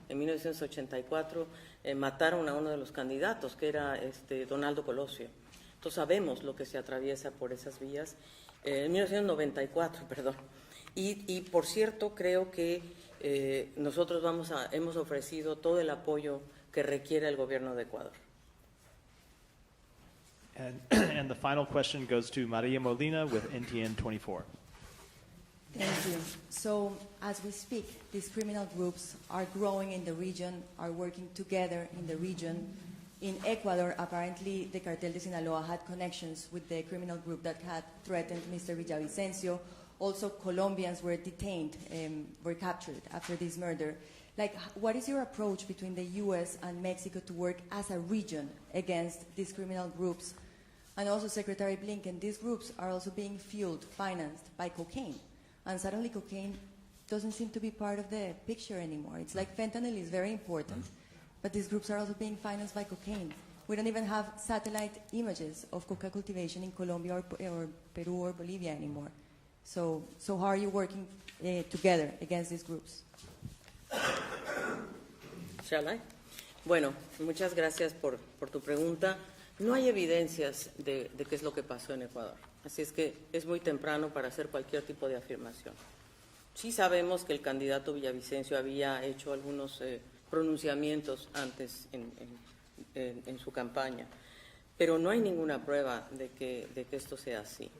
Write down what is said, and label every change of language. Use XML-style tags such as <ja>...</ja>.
<es>En 1984 mataron a uno de los candidatos, que era Donaldo Colosio. Entonces sabemos lo que se atraviesa por esas vías. En 1994, perdón. Y por cierto, creo que nosotros hemos ofrecido todo el apoyo que requiere el gobierno de Ecuador.</es> <en>And the final question goes to Maria Molina with NTN 24. Thank you. So, as we speak, these criminal groups are growing in the region, are working together in the region. In Ecuador, apparently, the Cartel de Sinaloa had connections with the criminal group that had threatened Mr. Villavicencio. Also, Colombians were detained, were captured after this murder. Like, what is your approach between the U.S. and Mexico to work as a region against these criminal groups? And also, Secretary Blinken, these groups are also being fueled, financed by cocaine. And suddenly cocaine doesn't seem to be part of the picture anymore. It's like fentanyl is very important, but these groups are also being financed by cocaine. We don't even have satellite images of coca cultivation in Colombia or Peru or Bolivia anymore. So how are you working together against these groups? Shall I?</en> <es>Bueno, muchas gracias por tu pregunta. No hay evidencias de qué es lo que pasó en Ecuador, así es que es muy temprano para hacer cualquier tipo de afirmación. Sí sabemos que el candidato Villavicencio había hecho algunos pronunciamientos antes en su campaña, pero no hay ninguna prueba de que esto sea así.</es>